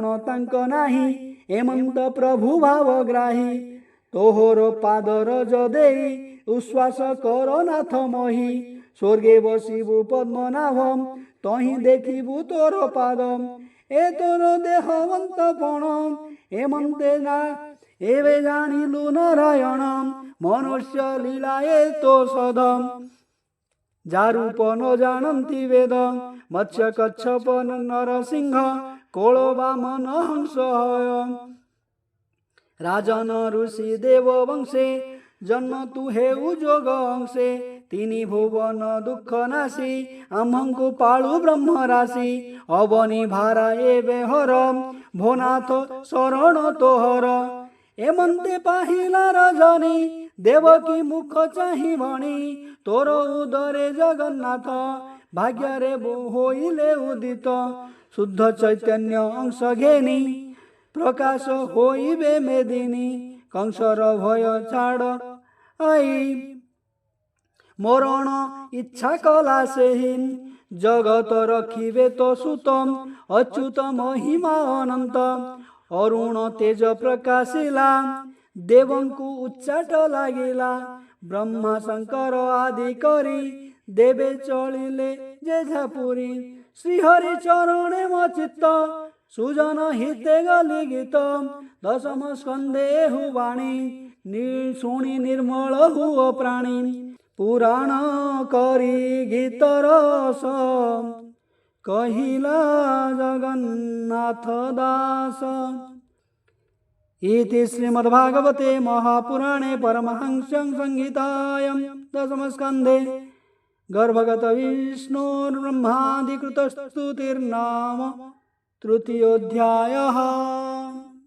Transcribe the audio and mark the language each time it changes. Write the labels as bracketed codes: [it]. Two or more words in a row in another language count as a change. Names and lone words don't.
[or] ତାଙ୍କ ନାହୀ ଏମନ୍ତ ପ୍ରଭୁ ଭାବଗ୍ରାହୀ ତୋହର ପାଦ ରଜ ଦେଈ ଉଶ୍ୱାସ କର ନାଥ ମହୀ ସ୍ୱର୍ଗେ ବସିବୁ ପଦ୍ମନାଭ ତହୀ ଦେଖିବୁ ତୋର ପାଦ ଏ ତୋର ଦେହବନ୍ତ ପଣ ଏମନ୍ତେ ନା ଏବେ ଜାନିଲୁ ନାରାୟଣ ମନୁଷ୍ୟ ଲୀଲା ଏ ତୋ ସଦମ ଜାରୂପ ନ ଜାନତୀ ବେଦ ମତ୍ସ୍ୟ କଚ୍ଛପ ନରସିଂହ କୋଲ ବାମନ ହଂସ ରାଜନ ଋଷି ଦେବ ବଂଶେ ଜନ୍ମ ତୁ ହେଉ ଜୋଗ ଅଂଶେ ତିନୀ ଭୁବନ ଦୁଖ ନାସୀ ଆମ୍ହଙ୍କୁ ପାଳୁ ବ୍ରହ୍ମ ରାଶି ଅବନୀ ଭାରା ଏବେ ହର ଭୋନାଥ ଶରଣ ତୋହର ଏମନ୍ତେ ପାହିଲା ରଜନୀ ଦେବକୀ ମୁଖ ଚାହି ଭଣୀ ତୋର ଉଦରେ ଜଗନ୍ନାଥ ଭାଗ୍ୟ ରେ ହୋଇଲେ ଉଦିତ ଶୁଦ୍ଧ ଚୈତନ୍ୟ ଅଂଶ ଘେନୀ ପ୍ରକାଶ ହୋଇବେ ମେଦିନୀ କଂସର ଭୟ ଛାଡ଼ ଆଈ ମରଣ ଇଚ୍ଛା କଲା ସେହୀନ ଜଗତ ରଖିବେ ତୋ ସୁତମ ଅଚ୍ୟୁତ ମହିମା ଅନନ୍ତ ଅରୁଣ ତେଜ ପ୍ରକାଶିଲା ଦେବଙ୍କୁ ଉଚ୍ଚାଟ ଲାଗିଲା ବ୍ରହ୍ମା ଶଙ୍କର ଆଦି କରୀ ଦେବେ ଚଲିଲେ ଜେଝାପୁରୀ ଶ୍ରୀହରି ଚରଣେ ମଚିତ୍ତ ସୁଜନ ହିତେ ଗଲୀ ଗୀତ ଦଶମ ସ୍କନ୍ଦେ ହୁବାଣୀ ଶୁଣୀ ନିର୍ମଲ ହୁଓ ପ୍ରାଣୀ ପୁରାଣ କରୀ ଗୀତ ରସ କହିଲା ଜଗନ୍ନାଥ ଦାସ। [sa] इति श्रीमद्भागवते महापुराणे परमहंस्यां संहितायां दशमस्कन्धे गर्भगत विष्णुर्ब्रह्मादिकृतस्तुतिर्नाम तृतीयोऽध्यायः।